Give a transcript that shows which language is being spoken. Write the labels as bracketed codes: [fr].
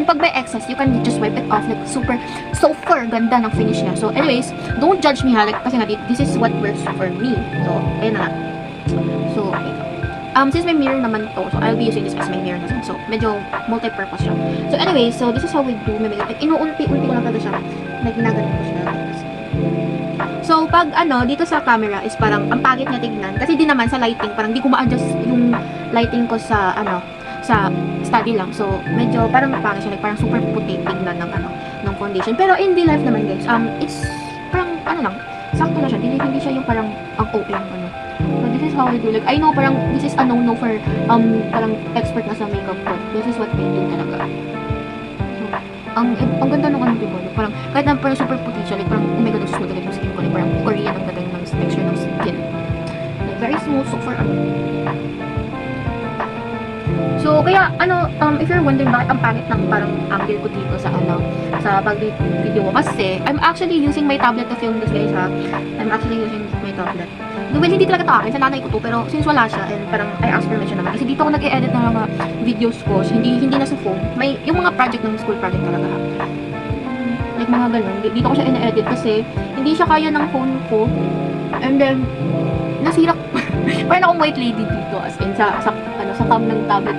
[en] And [tl] pag may [en] excess, you can just wipe it off, like, [tl] super ganda ng finish niya. [en] So, anyways, don't judge me ha, like, [tl] kasi nga, [en] this is what works for me. So, [tl] ayun na. [en] So, okay. Since may mirror naman to, so I'll be using this as my mirror naman. So, [tl] medyo multi-purpose siya. [en] So, anyway, so this is how we do my makeup. [tl] Like, inuunti-unti ko lang talaga siya. Like, ginaganon ko siya. So, pag dito sa camera is parang ang pangit niya tignan. Kasi di naman sa lighting, parang di ko ma-adjust yung lighting ko sa, sa study lang. So, medyo parang pangit siya. Like, parang super puti tignan ng foundation. Pero [en] in real life [tl] naman, guys, it's parang, lang, sakto na siya. Hindi siya yung parang ang OA yung [en] So, this is how I do. Like, I know parang this is a no-no for, parang expert na sa makeup ko. This is what I do talaga. [tl] So, ang ganda ng diba? Like, parang, kahit na parang super puti siya, like, parang, [en] oh my god, [tl] ang smooth agad yung skin ko. Like, parang Korean ang dating ng texture ng skin. [en] Like, very smooth. [tl] So, for So, kaya, [en] if you're wondering [tl] bakit ang pangit ng parang angle ko dito sa, sa pag-video ko. [en] Kasi, I'm actually using my tablet to film this, guys, ha. I'm actually using my tablet. [tl] Well, hindi talaga to akin. Sa nanay ko to. Pero, since wala siya, and parang [en] I asked permission [tl] naman. Kasi dito ako nag-e-edit ng mga videos ko. So, hindi na sa phone. May, yung mga project ng school project talaga, ha. Like, mga ganun. Dito ko siya ina-edit kasi, hindi siya kaya ng phone ko. And then, nasira parang akong white lady dito as in sa cam ng tablet.